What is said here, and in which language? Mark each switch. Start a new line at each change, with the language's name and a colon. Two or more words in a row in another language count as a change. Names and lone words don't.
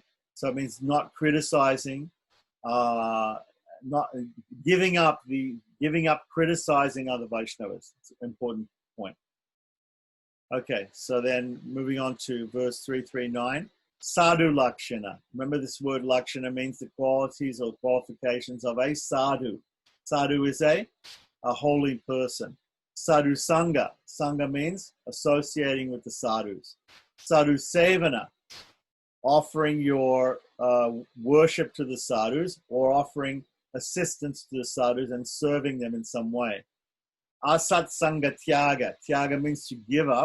English: So it means not criticizing, not giving up criticizing other Vaishnavas. It's an important point. Okay, so then moving on to verse 339.
Sanskrit: Sadhu Lakshana.
English: Remember, this word Lakshana means the qualities or qualifications of a sadhu. Sadhu is a holy person.
Sanskrit: Sadhu Sangha.
English: Sangha means associating with the sadhus.
Sanskrit: Sadhu Sevana.
English: Offering your worship to the sadhus or offering assistance to the sadhus and serving them in some way.
Sanskrit: Asat Sangha Tyaga.
English: Tyaga means to give up.